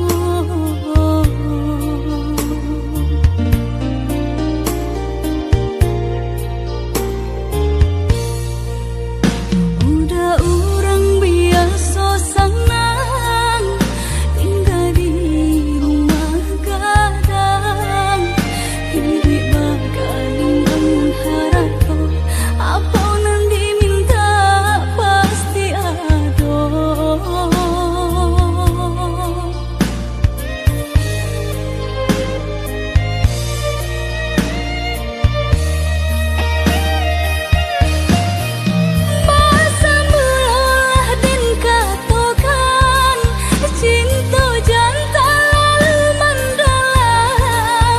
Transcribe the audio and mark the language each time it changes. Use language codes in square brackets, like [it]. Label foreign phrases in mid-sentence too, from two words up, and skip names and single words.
[id] Udah orang biasa senang tinggal di rumah gadang. Hidup bakal dengan harapan apa yang diminta pasti ada. [min] Masa mulah dan katokan cinta jangan terlalu mendalam.